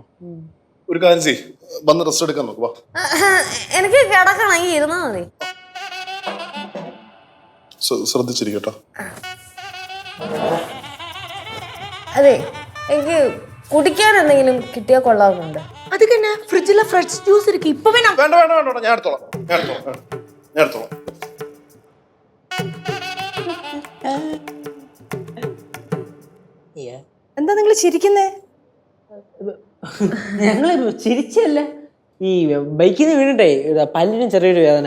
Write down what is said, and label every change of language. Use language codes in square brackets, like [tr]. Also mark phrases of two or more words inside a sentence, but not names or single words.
[ml] ഒരു കാര്യം ചെയ്യ്, വന്ന് റെസ്റ്റ് എടുക്കാൻ നോക്കുക. എനിക്ക് കിടക്കണം, ഈ ഇരുന്നാ മതി. ശ്രദ്ധിച്ചിരിക്കട്ടോ. അതെ, എനിക്ക് കുടിക്കാൻ എന്തെങ്കിലും കിട്ടിയാൽ കൊള്ളാവുന്നുണ്ട്. [ta] அதுக்கு என்ன ஃப்ரிட்ஜ்ல [en] fresh juice [ta] இருக்கு, இப்ப வேணா. [ml] വേണ്ട, ഞാൻ എടുത്തോളാം. എന്താ നിങ്ങൾ ചിരിക്കുന്നേ? ഞങ്ങള് ചിരിച്ചല്ല, ഈ ബൈക്കിൽ നിന്ന് വീണിട്ടേ പല്ലിന് ചെറിയൊരു വേദന.